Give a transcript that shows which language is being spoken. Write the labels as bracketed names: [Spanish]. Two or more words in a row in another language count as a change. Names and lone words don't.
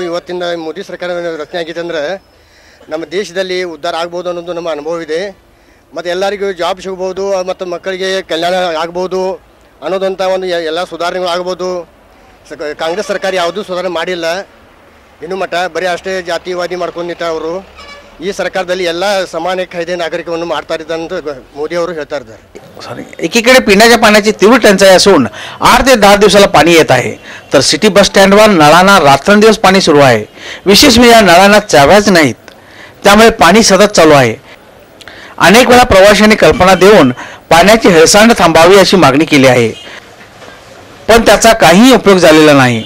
[Kannada] ಇವತ್ತಿನ ಮೋದಿ ಸರ್ಕಾರ ರಚನೆ ಆಗಿದೆ ಅಂದರೆ ನಮ್ಮ ದೇಶದಲ್ಲಿ ಉದ್ಧಾರ ಆಗ್ಬೋದು ಅನ್ನೋದು ನಮ್ಮ ಅನುಭವ ಇದೆ, ಮತ್ತು ಎಲ್ಲರಿಗೂ ಜಾಬ್ ಸಿಗ್ಬೋದು ಮತ್ತು ಮಕ್ಕಳಿಗೆ ಕಲ್ಯಾಣ ಆಗ್ಬೋದು ಅನ್ನೋದಂಥ ಒಂದು ಎಲ್ಲ ಸುಧಾರಣೆಗಳು ಆಗ್ಬೋದು। ಕಾಂಗ್ರೆಸ್ ಸರ್ಕಾರ ಯಾವುದೂ ಸುಧಾರಣೆ ಮಾಡಿಲ್ಲ ಇನ್ನೂ ಮಟ್ಟ, ಬರೀ ಅಷ್ಟೇ ಜಾತಿವಾದಿ ಮಾಡ್ಕೊಂಡಿದ್ದ ಅವರು। ಈ ಸರ್ಕಾರದಲ್ಲಿ ಎಲ್ಲ [Marathi] समान कायदे नागरिकांना [Kannada] ಮಾಡ್ತಾರೆ ಅಂತ मोदी ಅವರು ಹೇಳ್ತಾ ಇದ್ದಾರೆ। [Marathi] एकीकडे पिण्याच्या पाण्याची तीव्र टंचाई असून 8 ते 10 दिवसाला पाणी येत आहे, तर सिटी बस स्टँडवर नळांना रात्रंदिवस पाणी सुरू आहे। विशेष म्हणजे या नळांना चाव्याच नाहीत, त्यामुळे पाणी सतत चालू आहे। अनेक वेळा प्रवाशांनी कल्पना देऊन पाण्याची हेळसांड थांबावी अशी मागणी केली आहे, पण त्याचा काही उपयोग झालेला नाही।